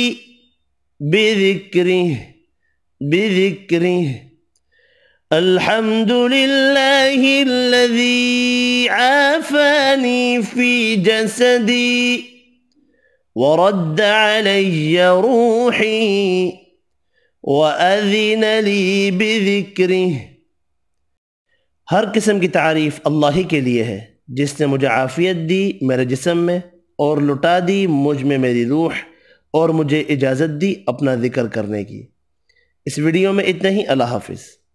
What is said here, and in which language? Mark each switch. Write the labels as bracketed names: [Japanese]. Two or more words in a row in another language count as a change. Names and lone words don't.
[Arabic] بذكره الحمد لله الذي عافاني في جسدي ورد علي روحي وأذن لي بذكره. [Urdu] ہر قسم کی تعریف اللہ ہی کے لیے ہے، جس نے مجھے عافیت دی میرے جسم میں اور لٹا دی مجھ میں میری روح، اور مجھے اجازت دی اپنا ذکر کرنے کی. اس ویڈیو میں اتنا ہی۔ اللہ حافظ.